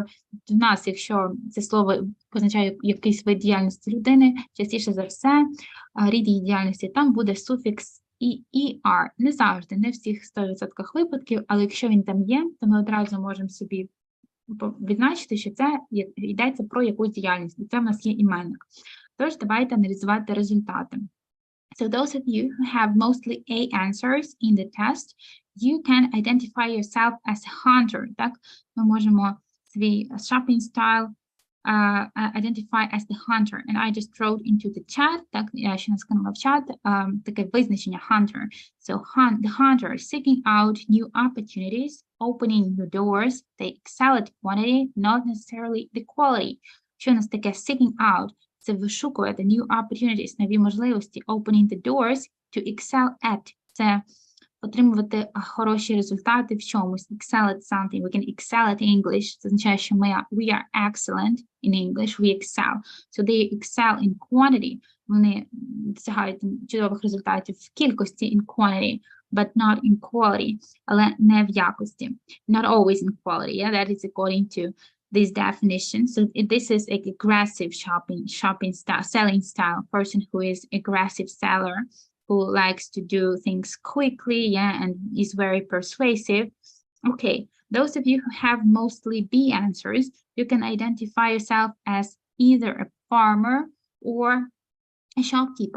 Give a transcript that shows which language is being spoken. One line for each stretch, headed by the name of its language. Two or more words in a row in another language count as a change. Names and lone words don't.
Ukrainian: У нас, якщо це слово позначає якийсь вид діяльності людини, частіше за все, рід її діяльності, там буде суфікс ER. Не завжди, не в всіх 100% випадків, але якщо він там є, то ми одразу можемо собі відзначити, що це йдеться про якусь діяльність, і це в нас є іменник. Тож, давайте аналізувати результати.
English: So those of you who have mostly A answers in the test, you can identify yourself as a hunter.
Ukrainian: Так? Ми можемо свій
English: shopping style identify as the hunter. And I just wrote into the chat,
Ukrainian: так, я ще не скинула в чат, таке визначення hunter.
English: So the hunter is seeking out new opportunities, opening new doors. They excel at quantity, not necessarily the quality.
Ukrainian: Що у нас таке
English: seeking out?
Ukrainian: Це вишукувати
English: new opportunities,
Ukrainian: нові можливості,
English: opening the doors, to excel at.
Ukrainian: Це отримувати хороші результати в чомусь,
English: excel at something. We can excel at English.
Ukrainian: Це означає, що
English: we are excellent in English, we excel. So they excel in quantity.
Ukrainian: Вони досягають чудових результатів в кількості
English: in quantity, but not in quality,
Ukrainian: але не в якості.
English: Not always in quality, yeah, that is according to this definition. So this is an aggressive shopping style, selling style, person who is aggressive seller, who likes to do things quickly, yeah, and is very persuasive. Okay, those of you who have mostly B answers, you can identify yourself as either a farmer or a shopkeeper.